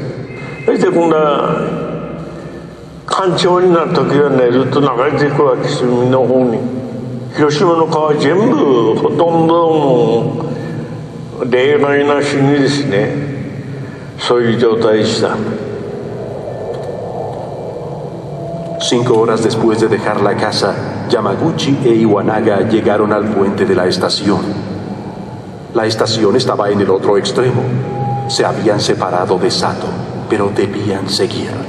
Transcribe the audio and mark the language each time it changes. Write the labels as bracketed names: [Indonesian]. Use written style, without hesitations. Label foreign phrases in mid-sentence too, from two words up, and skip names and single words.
[Japanese] そして今度は干潮になる時はねずっと流れていくわけです、海の方に。広島の川全部ほとんどもう例外なしにですねそういう状態でした。 [Spanish] 5 horas después de dejar la casa, Yamaguchi e Iwanaga llegaron al puente de la estación. La estación estaba en el otro extremo. Se habían separado de Sato, pero debían seguir.